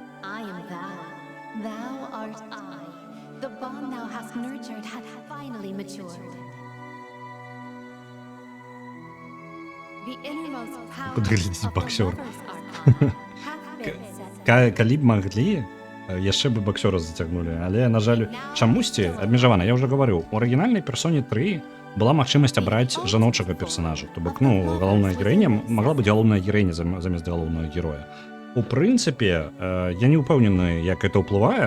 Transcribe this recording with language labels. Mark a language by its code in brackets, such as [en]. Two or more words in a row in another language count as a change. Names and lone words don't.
[en] I am thou. Thou art I. The bond thou hast nurtured hath finally matured. The innermost power [be] Куда глядзіць [en] of the [be] боксёр? [en] lover's arcana hath been set. [be] Калі б маглі, яшчэ бы боксёра зацягнулі, але, на жаль, чамусьці абмежавана. Я ўжо гаварыў, у арыгінальнай персоне 3 была магчымасць абраць жаночага персонажа. То бок, ну, галоўная гераіня магла быць галоўная гераіня замест галоўнага героя. У прынцыпе, я не ўпэўнены, як это ўплывае.